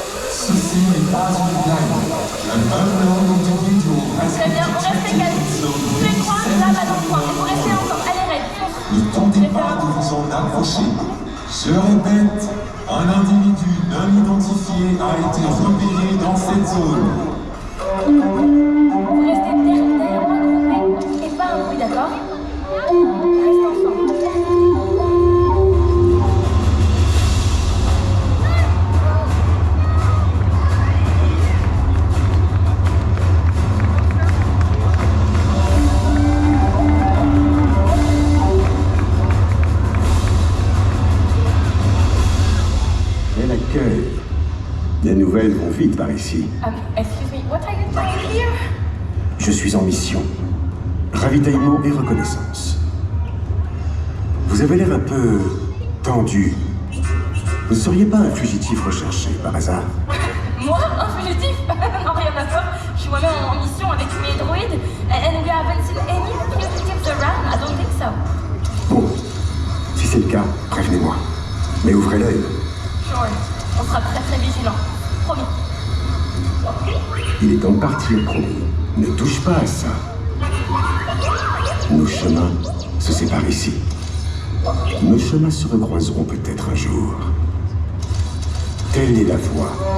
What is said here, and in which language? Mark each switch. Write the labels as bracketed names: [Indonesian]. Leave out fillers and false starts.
[French] Ceci n'est pas une blague. [English] Un unknown individual has [French] Très bien, on reste [English] detected [French] calme. [English] in zone [French] Tous les trois, là, va dans le coin. Et vous restez ensemble. Allez, Red, fonce. Ne tentez pas de vous en approcher. Je répète, un individu non identifié a été repéré dans cette zone. Vous restez derrière moi, groupés. Et pas un bruit, d'accord? Reste ensemble. Quel accueil! Les nouvelles vont vite par ici. [English] Excuse me, what are you doing here? [French] Je suis en mission. Ravitaillement et reconnaissance. Vous avez l'air un peu tendu. Vous ne seriez pas un fugitif recherché par hasard? Moi, un fugitif? Non, rien à voir. Je suis moi-même en mission avec mes droïdes. [English] And we haven't seen any fugitives around. I don't think so. [French] Bon, si c'est le cas, prévenez-moi. Mais ouvrez l'œil. [English] Sure. [French] On sera très très vigilants. Promis. Il est temps de partir, promis. Ne touche pas à ça. Nos chemins se séparent ici. Nos chemins se recroiseront peut-être un jour. Telle est la voie.